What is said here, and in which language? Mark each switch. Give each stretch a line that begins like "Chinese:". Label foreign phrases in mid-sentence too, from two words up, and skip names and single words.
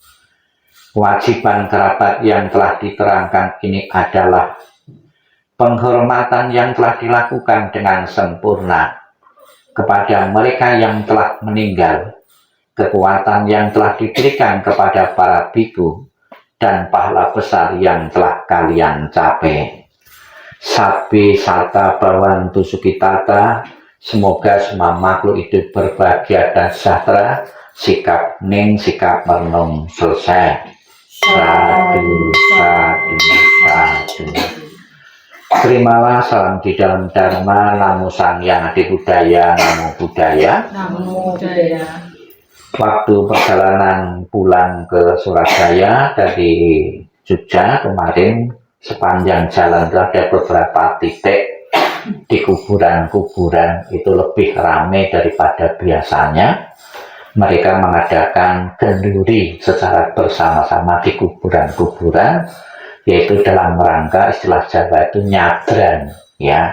Indonesian: Kewajiban kerabat yang telah diterangkan ini adalah penghormatan yang telah dilakukan dengan sempurna kepada mereka yang telah meninggal, kekuatan yang telah diberikan kepada para biku, dan pahala besar yang telah kalian capai.
Pali: Sabbi sata bhavantu sukhitata.
Indonesian: Semoga semua makhluk hidup berbahagia dan sejahtera. Sikap hening, sikap merenung selesai.
Pali: Sadu, sadu, sadu.
Indonesian: Terimalah salam di dalam Dharma.
Pali: Namo Sang Hyang Adi Budaya, Namo Buddhaya. Namo Buddhaya.
Indonesian: Waktu perjalanan pulang ke Surabaya dari Jogja kemarin, sepanjang jalan itu ada beberapa titik di kuburan-kuburan itu lebih ramai daripada biasanya. Mereka mengadakan genduri secara bersama-sama di kuburan-kuburan, yaitu dalam rangka istilah Jawa itu nyadran, ya.